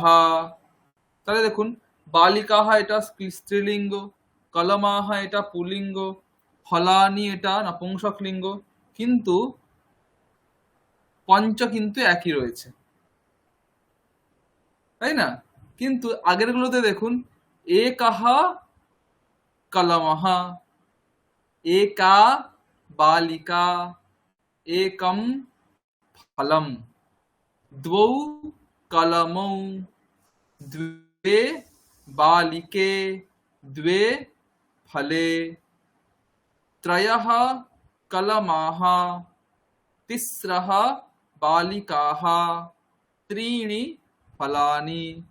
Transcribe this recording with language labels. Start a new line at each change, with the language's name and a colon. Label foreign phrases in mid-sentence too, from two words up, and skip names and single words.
Bangla: তাহলে দেখুন, বালিকাহ এটা স্ত্রীলিঙ্গ, কলমাহ এটা পুলিঙ্গ, ফলানি এটা নপুংসকলিঙ্গ, কিন্তু পঞ্চ কিন্তু একই রয়েছে, তাই না? কিন্তু আগের গুলোতে দেখুন एकः
Sanskrit: कलमः, एका बालिका, एकं फलं, द्वौ कलमौ, द्वे बालिके, द्वे फले, त्रयः कलमाः, तिस्रः बालिकाः, त्रीणि फलानि,